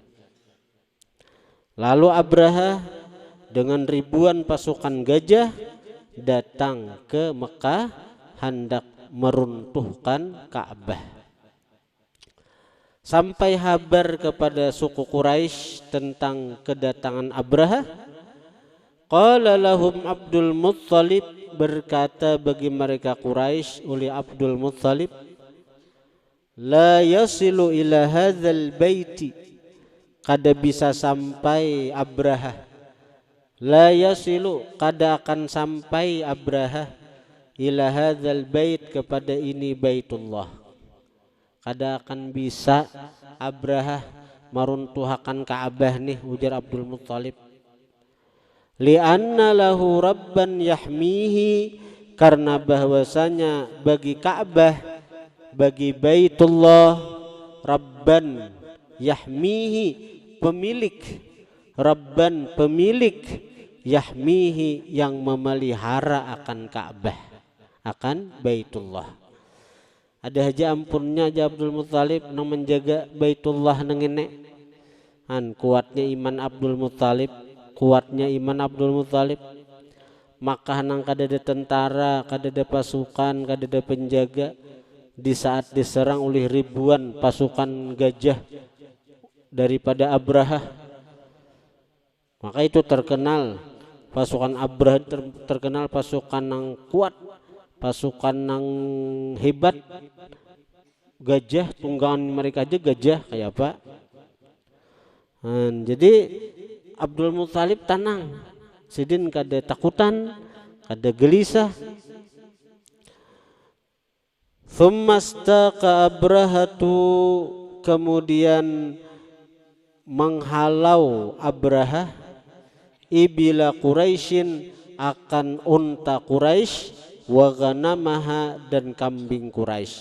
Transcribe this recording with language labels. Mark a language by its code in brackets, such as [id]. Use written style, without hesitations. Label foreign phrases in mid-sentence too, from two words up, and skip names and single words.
[id] Lalu Abraha dengan ribuan pasukan gajah datang ke Mekah hendak meruntuhkan Ka'bah. Sampai kabar kepada suku Quraisy tentang kedatangan Abraha. [ar] قال لهم [id] Abdul Muttalib, berkata bagi mereka Quraisy oleh Abdul Muttalib, [ar] لا يصل إلى هذا البيت, [bjn] kada bisa sampai Abraha, [ar] لا يصل, [bjn] kada akan sampai Abraha, [ar] إلى هذا البيت, [bjn] kepada ini Baitullah, kada akan bisa Abraha meruntuhkan Ka'bah nih, ujar Abdul Muttalib. [ar] لأن له ربا يحميه, [id] karena bahwasanya bagi Ka'bah, bagi Baitullah, [ar] ربا يحميه, [id] pemilik, rabban pemilik, yahmihi yang memelihara akan Ka'bah, akan Baitullah. [bjn] Ada aja ampunnya aja Abdul Muttalib nang menjaga Baitullah nang ini. [id] Kuatnya iman Abdul Muttalib, kuatnya iman Abdul Muttalib. [bjn] Makkah nang kada ada tentara, kada ada pasukan, kada ada penjaga, di saat diserang oleh ribuan pasukan gajah daripada Abraha. [id] Maka itu terkenal pasukan Abraha, terkenal pasukan yang kuat, pasukan nang hebat, gajah tunggangan mereka aja gajah kayak apa. [bjn] Jadi Abdul Muthalib tenang, sidin kada takutan, kada gelisah. [ar] ثم استاق أبرهة, [id] kemudian menghalau Abrahah [ar] إبل قريش, [id] akan unta Quraisy, [ar] وغنمها, [id] dan kambing Quraisy.